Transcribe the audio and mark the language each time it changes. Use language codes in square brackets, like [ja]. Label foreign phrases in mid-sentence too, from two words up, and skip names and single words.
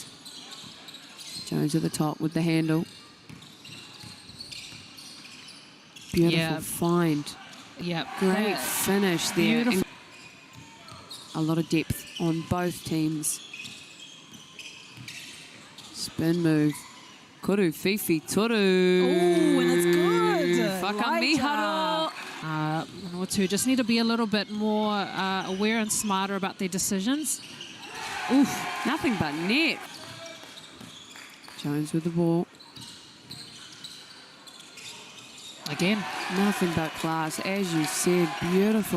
[en] Jones at the top with the handle. Beautiful Yeah. find. Yep. Great finish there. Beautiful. A lot of depth on both teams. Spin move. [mi] Kuru whiwhi toru. [en] Oh, and it's good. Whakamiharo. Manawatu just need to be a little bit more aware and smarter about their decisions. Oof. Nothing but net. Jones with the ball. Again. Nothing but class. As you said, beautiful.